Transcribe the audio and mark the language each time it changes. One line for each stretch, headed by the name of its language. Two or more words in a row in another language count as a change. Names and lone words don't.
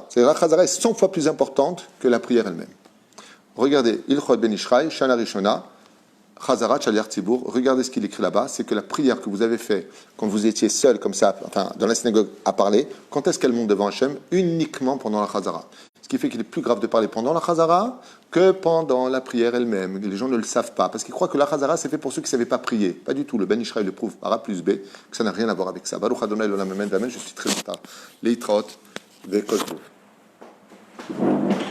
French: C'est-à-dire la Chazara est 100 fois plus importante que la prière elle-même. Regardez, Ilchot Ben Ishra,
Hebrew: שנה ראשונה, חזרה, שליח ציבור,
French: regardez ce qu'il écrit là-bas, c'est que la prière que vous avez faite quand vous étiez seul, comme ça, enfin, dans la synagogue à parler, quand est-ce qu'elle monte devant Hachem? Uniquement pendant la Chazara. Ce qui fait qu'il est plus grave de parler pendant la Chazara que pendant la prière elle-même. Les gens ne le savent pas, parce qu'ils croient que la Chazara, c'est fait pour ceux qui ne savaient pas prier. Pas du tout. Le Ben Ishraï le prouve par A plus B, que ça n'a rien à voir avec ça.
Hebrew: ברוך אדני לעולם אמן,
French: je suis très en retard.
Hebrew: להתראות, וכל טוב.